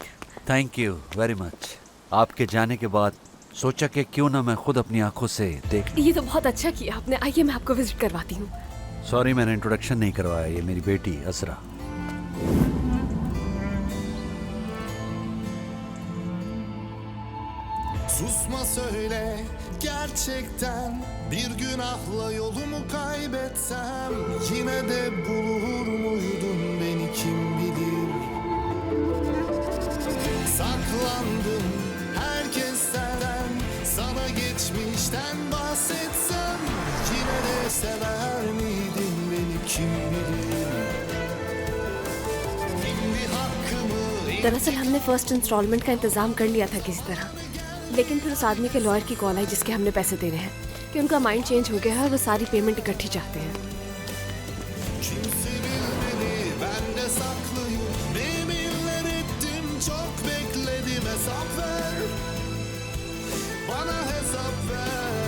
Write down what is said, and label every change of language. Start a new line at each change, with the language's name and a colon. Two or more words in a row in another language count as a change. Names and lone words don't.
English: thank you very much.
Hindi: आपके जाने के बाद सोचा कि क्यों ना मैं खुद अपनी आंखों से देख लूं। ये तो बहुत अच्छा किया आपने। आइए मैं आपको विजिट करवाती हूँ। सॉरी मैंने इंट्रोडक्शन नहीं करवाया, ये मेरी बेटी असरा।
Turkish: Susma söyle gerçekten bir günahla yolumu kaybetsem yine de bulur muydun beni kim bilir. Saklandım herkesten, sana geçmişten bahsetsem yine de sever miydin beni kim bilir. Şimdi hakkımı
Hindi: दरअसल हमने
English: first installment
Hindi: का इंतजाम कर लिया था किसी तरह, लेकिन फिर उस आदमी के लॉयर की कॉल आई जिसके हमने पैसे देने हैं कि उनका
English: mind change
Hindi: हो गया है और वो सारी पेमेंट इकट्ठी चाहते हैं।
Turkish: kimse bilmedi ben de saklıyım. Yeminler ettim çok bekledim, hesap ver bana, hesap ver.